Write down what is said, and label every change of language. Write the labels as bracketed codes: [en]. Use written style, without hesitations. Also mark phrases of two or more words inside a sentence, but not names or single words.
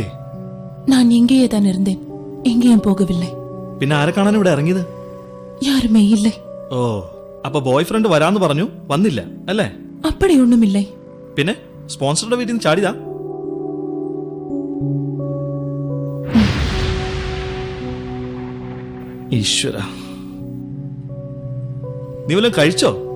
[ta] நான் இங்கேயே தான் இருந்தேன், எங்கேயும் போகவில்லை. [ml] പിന്നെ ആരെ കാണാൻ ഇവിടെ ഇറങ്ങിയത്? [ta] யாருமே இல்லை. [ml] ഓ, അപ്പൊ ബോയ് ഫ്രണ്ട് വരാന്ന് പറഞ്ഞു, വന്നില്ല അല്ലേ? [ta] அப்படி ஒண்ணுமில்லை. [ml] പിന്നെ സ്പോൺസറുടെ വീട്ടിൽ നിന്ന് ചാടിതാ? ഈശ്വര, നീ വല്ലതും കഴിച്ചോ?